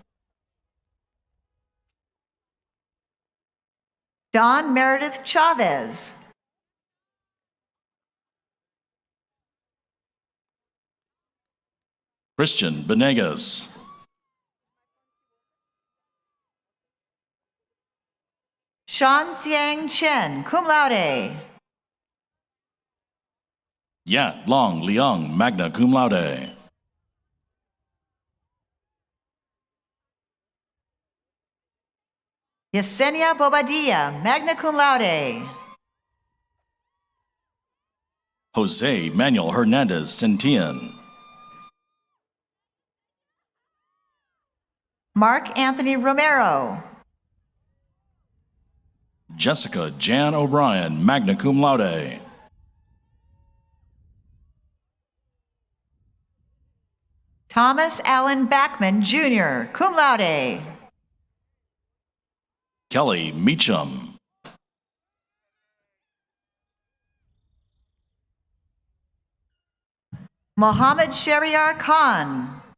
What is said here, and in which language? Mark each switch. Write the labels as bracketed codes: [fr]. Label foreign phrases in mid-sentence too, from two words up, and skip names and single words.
[en] Don Meredith Chavez. Christian Benegas. Sean Xiang Chen, [la] cum laude. [en] Yat Long Liang, [la] magna cum laude. [en] Yesenia Bobadilla, [la] magna cum laude. [en] Jose Manuel Hernandez Centillan. Mark Anthony Romero. Jessica Jan O'Brien, [la] magna cum laude. [en] Thomas Allen Backman, Jr., [la] cum laude. [en] Kelly Meacham. Mohammed Shariar Khan.